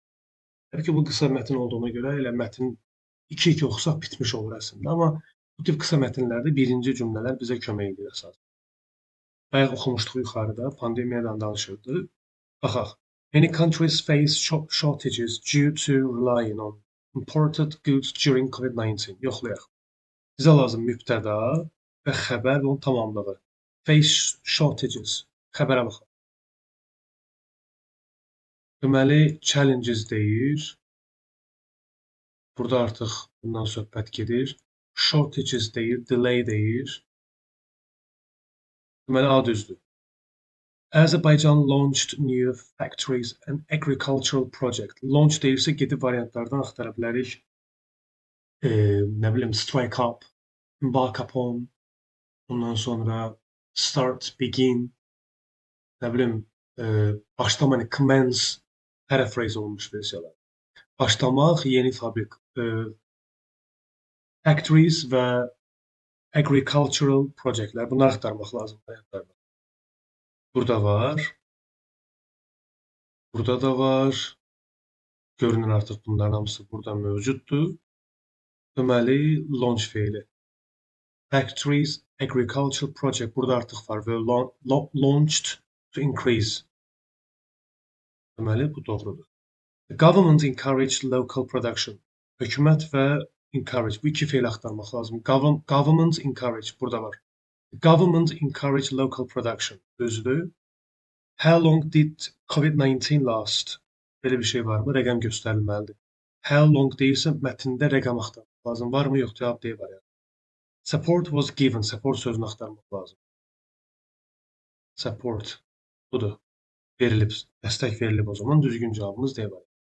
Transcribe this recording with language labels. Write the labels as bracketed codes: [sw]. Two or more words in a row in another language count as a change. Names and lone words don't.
[az] Təbii ki, bu qısa mətn olduğuna görə elə mətn 2-2 oxusaq bitmiş olur əslində. Amma bu tip qısa mətnlərdə birinci cümlələr bizə kömək edir əsas. Bayaq oxumuşduq yuxarıda, pandemiyadan danışırdı. Baxaq. [en] Many countries face shortages due to relying on imported goods during COVID-19. [az] Yoxlayaq. Bizə lazım mübtəda və xəbər və onun tamamlığı. [en] Face shortages. [az] Xəbərə baxaq. Deməli, challenges deyir. Burada artıq bundan söhbət gedir. Shortages deyir, delay deyir. Deməli, A düzdür. [en] Azerbaijan launched new factories and agricultural project. [az] Launch deyirsə, gedib variantlardan axtara bilərik. Nə bilim, [en] strike up, embark upon, [az] ondan sonra [en] start, begin, [az] nə bilim, başlama, [en] commence, paraphrase [az] olunmuş versiyalar. Başlamaq, yeni fabrik, factories və [en] agricultural projectlər. [az] Bunları axtarmaq lazım variantlarda. Burada var. Burada da var. Görünür artıq bunların hamısı burada mövcuddur. Deməli, launch feili. [en] Factories, agricultural project [az] burada artıq var və [en] launched to increase. [az] Deməli, bu doğrudur. [en] The government encouraged local production. [az] Hökumət və encourage. Bu iki feil axtarmaq lazım. [en] Government encourage [az] burada var. [en] The government encouraged local production. [az] Düzdür. [en] How long did COVID-19 last? [az] Belə bir şey varmı? Rəqəm göstərilməlidir. [en] How long [az] deyirsə, mətndə rəqəm axtarmaq lazım. Varmı? Yox. Cavab D variantı. [en] Support was given. [az] Support sözünü axtarmaq lazım. Support. Budur. Verilib. Dəstək verilib o zaman. Düzgün cavabımız D variantı.